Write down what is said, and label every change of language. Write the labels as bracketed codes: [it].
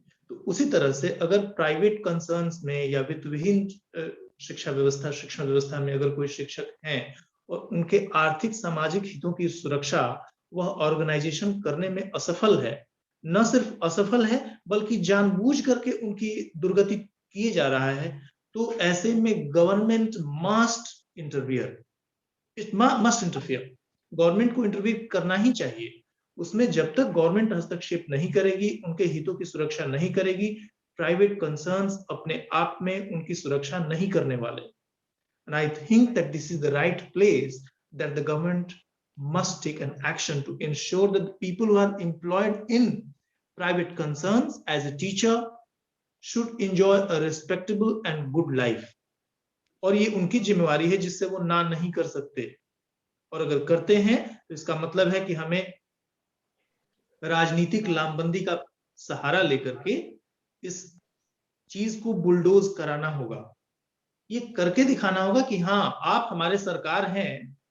[hi] तो उसी तरह से अगर प्राइवेट कंसर्न्स में या वित्तविहीन शिक्षा व्यवस्था, शिक्षण व्यवस्था में अगर कोई शिक्षक हैं और उनके आर्थिक सामाजिक हितों की सुरक्षा वह ऑर्गेनाइजेशन करने में असफल है, न सिर्फ असफल है बल्कि जानबूझ करके उनकी दुर्गति किए जा रहा है, तो ऐसे में [en] Government must interfere, it must interfere. [hi] Government को इंटरफियर करना ही चाहिए। उसमें जब तक गवर्नमेंट हस्तक्षेप नहीं करेगी, उनके हितों की सुरक्षा नहीं करेगी, प्राइवेट कंसर्न्स अपने आप में उनकी सुरक्षा नहीं करने वाले। [en] And I think that this is the right place that the government must take an action to ensure that the people who are employed in private concerns as a teacher should enjoy a respectable and good life. [hi] और ये उनकी जिम्मेवारी है जिससे वो ना नहीं कर सकते, और अगर करते हैं तो इसका मतलब है कि हमें राजनीतिक लामबंदी का सहारा लेकर के इस चीज को बुलडोज कराना होगा। ये करके दिखाना होगा कि हाँ, आप हमारे सरकार हैं।